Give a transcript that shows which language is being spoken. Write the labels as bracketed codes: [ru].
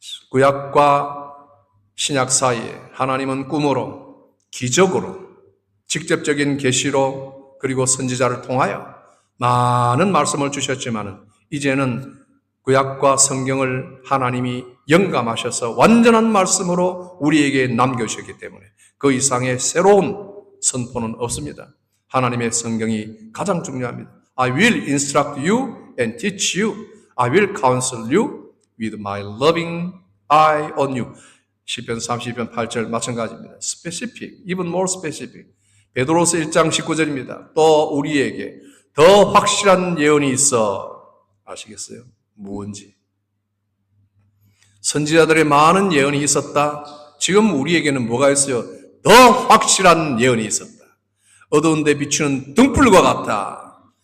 [ko] 구약과 신약 사이에 하나님은 꿈으로, 기적으로, 직접적인 계시로, 그리고 선지자를 통하여 많은 말씀을 주셨지만 이제는 구약과 성경을 하나님이 영감하셔서 완전한 말씀으로 우리에게 남겨주셨기 때문에 그 이상의 새로운 선포는 없습니다. 하나님의 성경이 가장 중요합니다. [en] I will instruct you and teach you. I will counsel you with my loving eye on you. [ko] 시편 32편 8절 마찬가지입니다. [en] Specific, even more specific. [ko] 베드로서 1장 19절입니다. 또 우리에게 더 확실한 예언이 있어. 아시겠어요? 무언지. 선지자들의 많은 예언이 있었다. 지금 우리에게는 뭐가 있어요? 더 확실한 예언이 있었다. 어두운 데 비추는 등불과 같아.